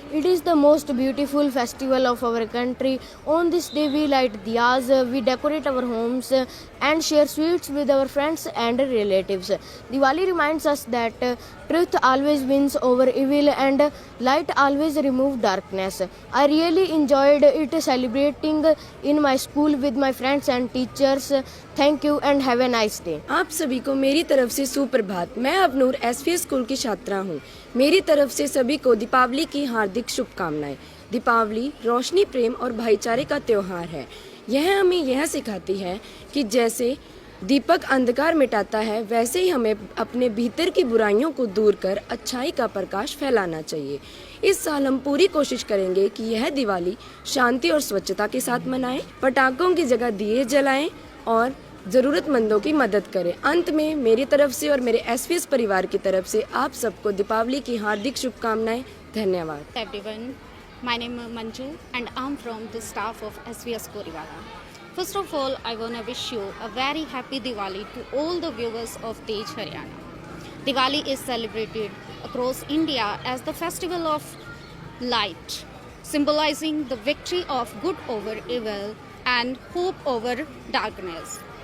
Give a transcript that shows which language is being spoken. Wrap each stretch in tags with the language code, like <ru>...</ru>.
<en>It is the most beautiful festival of our country. On this day we light diyas, we decorate our homes and share sweets with our friends and relatives. Diwali reminds us that truth always wins over evil and light always removes darkness. I really enjoyed it celebrating in my school with my friends and teachers. Thank you and have a nice day.</en> <hi>आप सभी को मेरी तरफ से सुप्रभात। मैं अबनूर एसवीएस school की छात्रा हूँ। मेरी तरफ से सभी को दीपावली की हार्दिक शुभकामनाएं। दीपावली रोशनी, प्रेम और भाईचारे का त्योहार है। यह हमें यह सिखाती है कि जैसे दीपक अंधकार मिटाता है, वैसे ही हमें अपने भीतर की बुराइयों को दूर कर अच्छाई का प्रकाश फैलाना चाहिए। इस साल हम पूरी कोशिश करेंगे कि यह दिवाली शांति और स्वच्छता के साथ मनाएं, पटाखों की जगह दिए जलाएं और ज़रूरतमंदों की मदद करें। अंत में मेरी तरफ से और मेरे एसवीएस परिवार की तरफ से आप सबको दीपावली की हार्दिक शुभकामनाएं। धन्यवाद।</hi> <en>Everyone, my name is Manju and I'm from the staff of SVS Goriwala. First of all, I want to wish you a very happy Diwali to all the viewers of Tej Haryana. Diwali is celebrated across India as the festival of light, symbolizing the victory of good over evil and hope over darkness.</en>